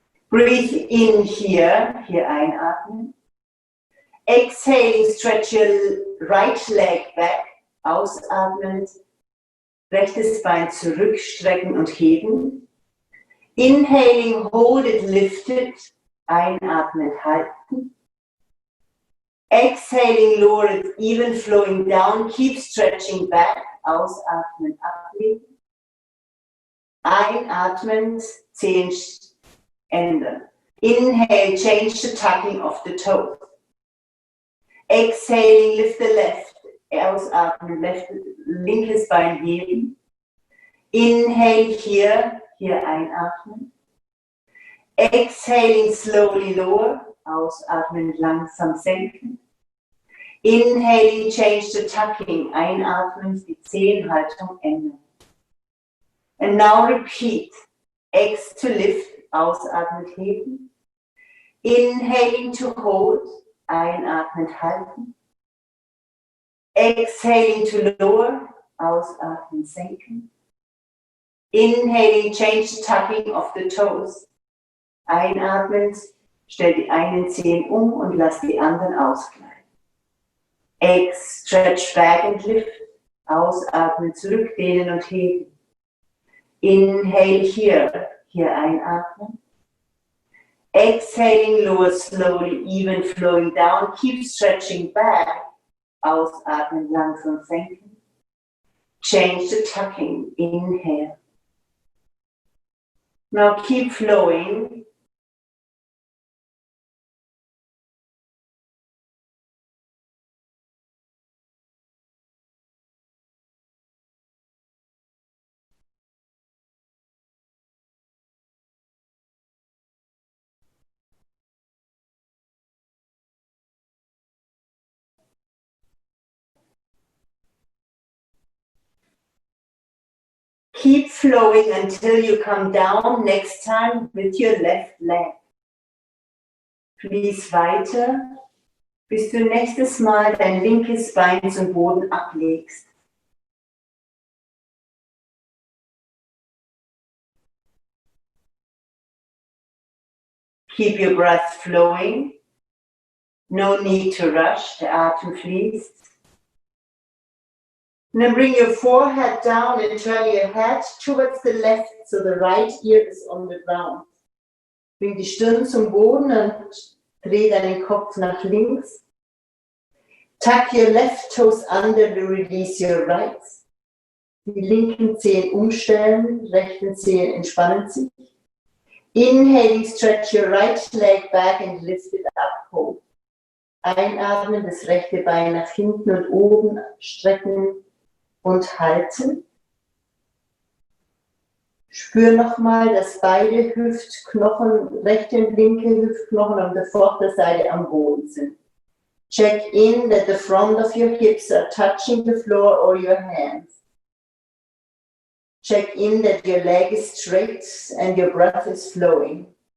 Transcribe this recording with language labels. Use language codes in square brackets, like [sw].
[en] Breathe in here [de] einatmen. [en] Exhaling, stretch your right leg back. [de] Ausatmend, rechtes Bein zurückstrecken und heben. [en] Inhaling, hold it, lift it. [de] Einatmen, halten. [en] Exhaling, lower it, even flowing down. Keep stretching back. [de] Ausatmen, ablegen. Einatmen, Zehen ändern. [en] Inhale, change the tucking of the toes. Exhaling, lift the left. [de] Ausatmen, linkes Bein heben. [en] Inhale, [de] hier einatmen. [en] Exhaling, slowly lower. [de] Ausatmen, langsam senken. [en] Inhaling, change the tucking. [de] Einatmen, die Zehenhaltung ändern. [en] And now repeat. Ex to lift. [de] Ausatmen, heben. [en] Inhaling to hold. [de] Einatmen, halten. [en] Exhaling to lower. [de] Ausatmen, senken. [en] Inhaling, change the tucking of the toes. [de] Einatmend, stell die einen Zehen und lass die anderen ausgleiten. [en] Stretch back and lift. [de] Ausatmen, zurückdehnen und heben. [en] Inhale [de] hier einatmen. [en] Exhaling, lower slowly, even flowing down. Keep stretching back. [de] Ausatmen, langsam senken. [en] Change the tucking. Inhale. Now keep flowing. Keep flowing until you come down next time with your left leg. [de] Fließ weiter, bis du nächstes Mal dein linkes Bein zum Boden ablegst. [en] Keep your breath flowing. No need to rush, [de] der Atem fließt. [en] And then bring your forehead down and turn your head towards the left, so the right ear is on the ground. [de] Bring die Stirn zum Boden und dreh deinen Kopf nach links. [en] Tuck your left toes under to release your right. [de] Die linken Zehen umstellen, rechten Zehen entspannen sich. [en] Inhaling, stretch your right leg back and lift it up, hold. [de] Einatmen, das rechte Bein nach hinten und oben strecken und halten. Spür nochmal, dass beide Hüftknochen, rechte und linke Hüftknochen an der Vorderseite am Boden sind. [en] Check in that the front of your hips are touching the floor or your hands. Check in that your leg is straight and your breath is flowing.